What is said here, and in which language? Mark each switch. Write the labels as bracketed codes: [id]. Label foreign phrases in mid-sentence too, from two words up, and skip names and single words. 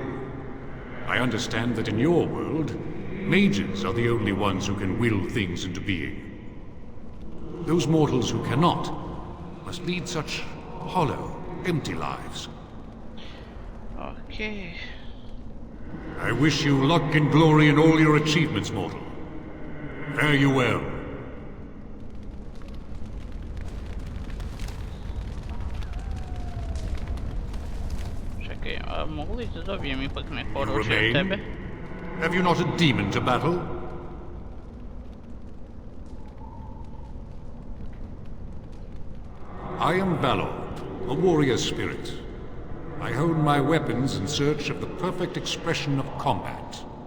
[en] I understand that in your world, mages are the only ones who can will things into being. Those mortals who cannot must lead such hollow, empty lives. Okay. I wish you luck and glory in all your achievements, mortal. Fare you well. [sr] Čekaj, a mogu li da dobijem ipak neko [en] You [sr] oružje od tebe? [en] remain? Have you not a demon to battle? I am Valor, a warrior spirit. I hone my weapons in search of the perfect expression of combat.